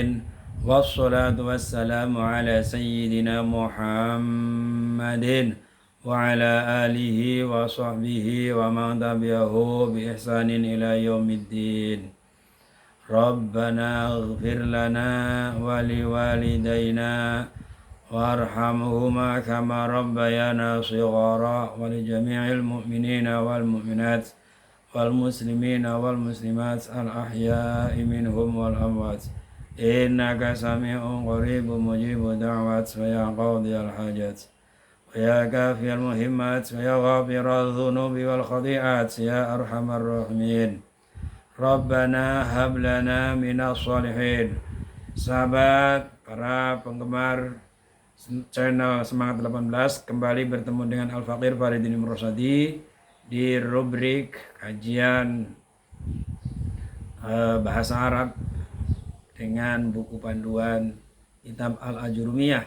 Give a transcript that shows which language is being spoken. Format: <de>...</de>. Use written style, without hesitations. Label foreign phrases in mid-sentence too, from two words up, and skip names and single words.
<ar>والصلاة والسلام على سيدنا محمد وعلى آله وصحبه ومن تبعه بإحسان إلى يوم الدين. ربنا اغفر لنا ولوالدينا وارحمهما كما ربيانا صغارا ولجميع المؤمنين والمؤمنات والمسلمين والمسلمات الأحياء منهم والأموات إنك سميع قريب مجيب الدعوات ويا قاضي الحاجات ويا كافي المهمات ويا غافر الذنوب والخطيئات يا أرحم الراحمين. ربنا هب لنا من الصالحين.</ar> <id>Sahabat, para penggemar channel Semangat 18 kembali bertemu dengan Al-Faqir Faridin Rosadi di rubrik kajian bahasa Arab dengan buku panduan kitab Al-Ajurumiyah.</id>